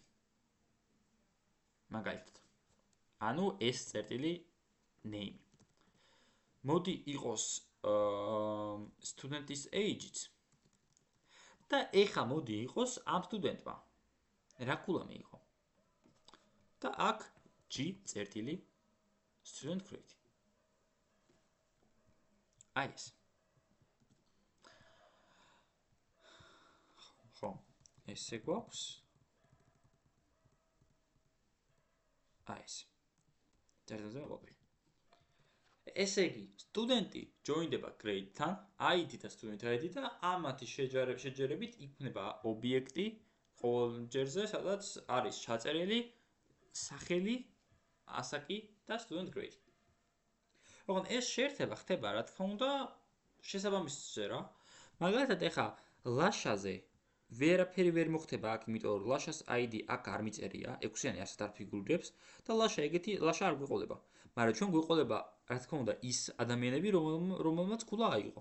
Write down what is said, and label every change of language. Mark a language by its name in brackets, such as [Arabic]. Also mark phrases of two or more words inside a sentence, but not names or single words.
[Georgian] მაგალითად. ანუ ეს წერტილი name. მოდი იყოს სტუდენტის age-იც. და ეხა მოდი იყოს ამ სტუდენტმა. რა ქულა მიიღო. და აქ G წერტილი [English] student grade. [Georgian] აი ეს. ხო, ესე გვაქვს. აი ეს. წერტილზე მოვაკლი. ესე იგი, სტუდენტი join-დება grade-თან, ID და [English] student ID [Georgian] და ამათი შეჯერებით იქნება ობიექტი ყოველ ჯერზე, სადაც არის ჩაწერილი სახელი, ასაკი და [English] student grade. [Georgian] ოღონდ ეს შეერთება ხდება, რა თქმა უნდა, შესაბამისზე რა. მაგალითად, ეხა ლაშაზე ვერაფერი ვერ მოხდება აქ, იმიტომ რომ ლაშას ID აქ არ მიწერია, 6-იანი ასეთ არ ფიგურირებს და ლაშა არ გვეყოლება. მაგრამ ჩვენ გვეყოლება, რა თქმა უნდა, ის ადამიანები, რომელმაც ქულა აიღო.